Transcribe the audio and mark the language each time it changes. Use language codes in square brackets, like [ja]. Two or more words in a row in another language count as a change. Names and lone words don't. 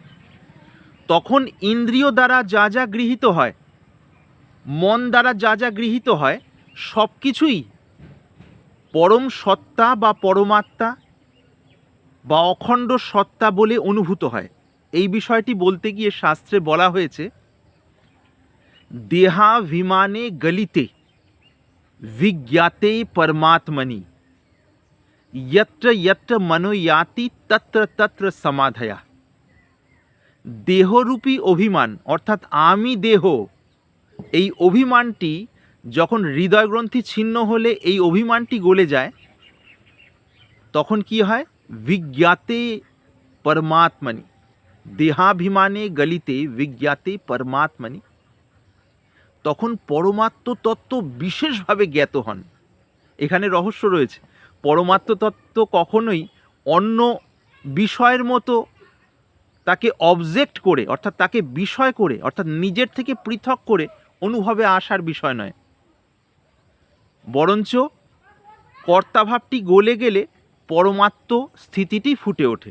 [bn] তখন ইন্দ্রিয় দ্বারা যা যা গৃহীত হয়, মন দ্বারা যা যা গৃহীত হয়, সব কিছুই পরম সত্তা বা পরমাত্মা বা অখণ্ড সত্তা বলে অনুভূত হয়। এই বিষয়টি বলতে গিয়ে শাস্ত্রে বলা হয়েছে, [sa] দেহাভিমানে গলিতে विज्ञाते परमात्मनि यत्र यत्र मनो याति तत्र तत्र समाधया। [bn] দেহরূপী অভিমান অর্থাৎ আমি দেহ, এই অভিমানটি যখন হৃদয়গ্রন্থি ছিন্ন হলে এই অভিমানটি গলে যায়, তখন কি হয়? [sa] विज्ञाते परमात्मनि, দেহাভিমানে গলিতে विज्ञाते परमात्मनि, [bn] তখন পরমাত্ম তত্ত্ব বিশেষভাবে জ্ঞাত হন। এখানে রহস্য রয়েছে। পরমাত্ম তত্ত্ব কখনোই অন্য বিষয়ের মতো তাকে অবজেক্ট করে, অর্থাৎ তাকে বিষয় করে, অর্থাৎ নিজের থেকে পৃথক করে অনুভবে আসার বিষয় নয়, বরঞ্চ কর্তাভাবটি গলে গেলে পরমাত্ম স্থিতিটি ফুটে ওঠে।